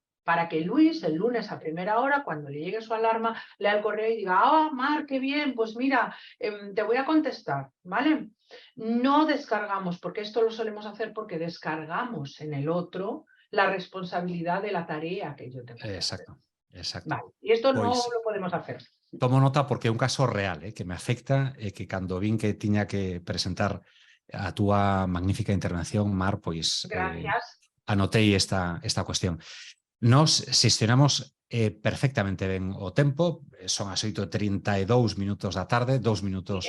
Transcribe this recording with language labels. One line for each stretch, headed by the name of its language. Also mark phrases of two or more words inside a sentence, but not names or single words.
Spanish: Para que Luis, el lunes a primera hora, cuando le llegue su alarma, lea el correo y diga, ah, Mar, qué bien, pues mira, te voy a contestar, ¿vale? No descargamos, porque esto lo solemos hacer porque descargamos en el otro la responsabilidad de la tarea que yo tengo que hacer. Exacto, exacto. Vale. Y esto no
Galician: Pois
Spanish: lo podemos hacer.
Galician: tomo nota porque é un caso real que me afecta e que cando vin que tiña que presentar a túa magnífica intervención, Mar, pois
Spanish: Gracias.
Galician: anotei esta cuestión. Nos xestionamos perfectamente ben o tempo, son as 8:32 minutos da tarde, 2 minutos